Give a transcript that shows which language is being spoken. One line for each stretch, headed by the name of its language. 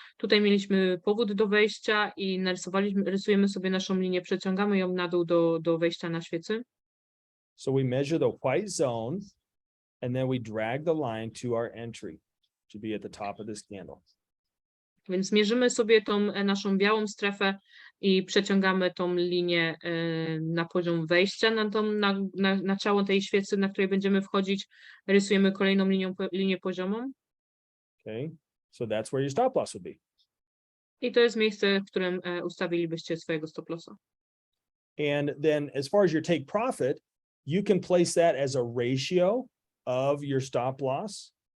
Polish: Tutaj mieliśmy powód do wejścia i rysujemy sobie naszą linię, przeciągamy ją na dół do wejścia na świecy.
English: So we measure the white zone and then we drag the line to our entry to be at the top of this candle.
Polish: Więc mierzymy sobie tą naszą białą strefę i przeciągamy tą linię na poziom wejścia na ciało tej świecy, na której będziemy wchodzić. Rysujemy kolejną linię poziomą.
English: Okay, so that's where your stop loss would be.
Polish: I to jest miejsce, w którym ustawilibyście swojego stop lossa.
English: And then as far as your take profit, you can place that as a ratio of your stop loss.